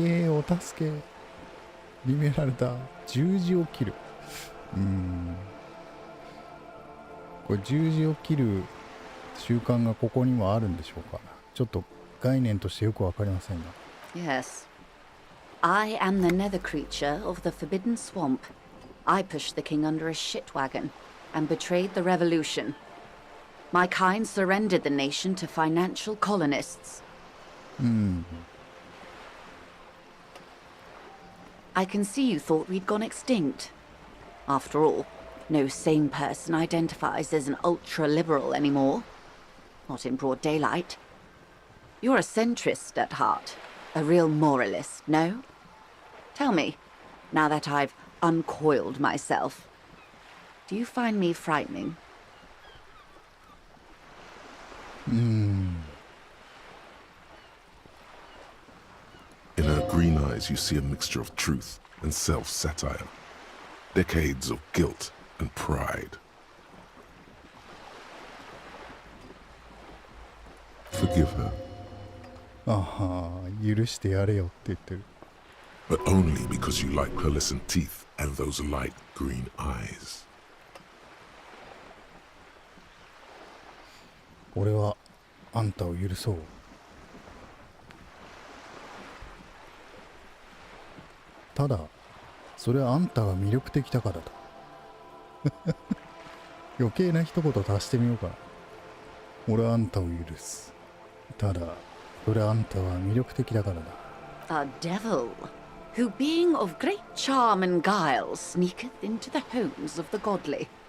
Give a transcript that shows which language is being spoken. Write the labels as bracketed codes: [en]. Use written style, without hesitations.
[ja] お助け。リベラルだ。十字を切る。これ十字を切る習慣がここにもあるんでしょうか。ちょっと概念としてよくわかりませんが。 [en] Yes. I am the nether creature of the Forbidden Swamp. I pushed the king under a shit wagon and betrayed the revolution. My kind surrendered the nation to financial colonists. I can see you thought we'd gone extinct. After all, no sane person identifies as an ultra-liberal anymore. Not in broad daylight. You're a centrist at heart. A real moralist, no? Tell me, now that I've uncoiled myself, do you find me frightening? In her green eyes, you see a mixture of truth and self-satire. Decades of guilt and pride. Forgive her, [ja] 許してやれよって言ってる。 [en] but only because you like pearlescent teeth and those light green eyes. [ja] 俺はあんたを許そう。ただ、それはあんたが魅力的だからだ。余計な一言足してみようかな。俺はあんたを許す。ただ、それはあんたは魅力的だからだ。 [en] A devil, who being of great charm and guile sneaketh into the homes of the godly.